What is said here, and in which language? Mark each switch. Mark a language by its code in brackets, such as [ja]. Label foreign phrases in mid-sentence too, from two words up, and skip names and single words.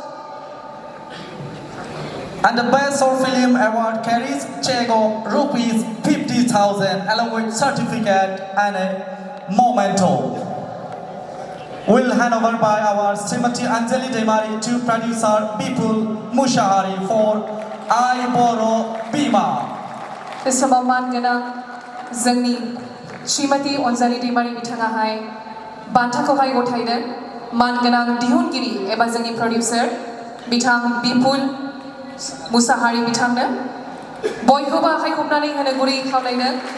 [en] And the best short film award carries check of rupees 50,000 along with certificate and a memento. Will hand over by our Srimati Anjali Demari to producer Bipul Mushahari for I BODO Bima. [brx] बे समाव मानगोनां जोंनि श्रीमती अनजालि दैमारि बिथाङाहाय बान्थाखौहाय गथायदों। मानगोनां दिहुनगिरि एबा जोंनि प्रडिउसार बिथां बिपुल मुसाहारि बिथांनो बयखौबो आखाइ खबनानै होनो गुरैयै खावलायदों।